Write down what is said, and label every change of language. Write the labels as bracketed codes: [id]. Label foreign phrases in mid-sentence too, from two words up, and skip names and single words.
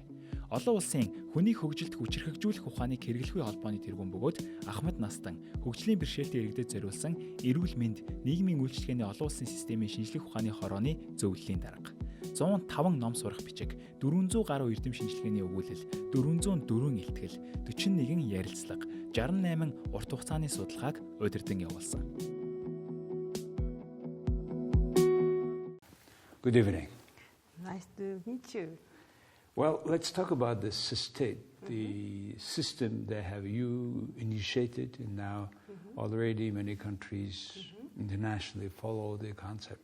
[mn] Олон улсын хүнийг хөгжилд хүчирхэгжүүлэх ухааныг хэрэглэхүй холбооны тэргуун бөгөөд Ахмад Настан хөгжлийн бэрхшээлтэй иргэдэд зориулсан эрүүл мэнд, нийгмийн үйлчилгээний олон улсын системийн шинжлэх ухааны хорооны зөвлөлийн дарга. 105 ном сурах бичиг, 400 гаруй эрдэм шинжилгээний өгүүлэл, 404 илтгэл, 41 ярилцлага, 68 урт хугацааны судалгааг удирдан явуулсан. [en] Good evening. Nice to meet you. Well, let's talk about the Сэдэв, the system that have you initiated, and now already many countries internationally follow the concept.